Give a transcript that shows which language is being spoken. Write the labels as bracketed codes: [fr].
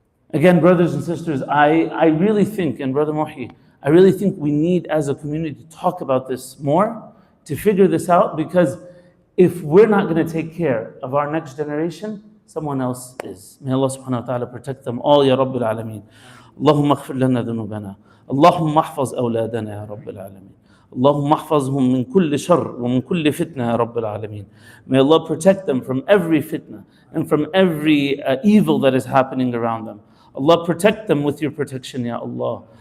[en] Again, brothers and sisters, I really think, and Brother Muhi, I really think we need as a community to talk about this more, to figure this out, because if we're not going to take care of our next generation, someone else is. May Allah subhanahu wa ta'ala protect them all, Ya Rabbil Alameen. [ar] اللهم اغفر لنا ذنوبنا اللهم احفظ أولادنا يا رب العالمين اللهم احفظهم من كل شر ومن كل فتنة يا رب العالمين. [en] May Allah protect them from every fitna and from every evil that is happening around them. Allah, protect them with your protection, Ya Allah.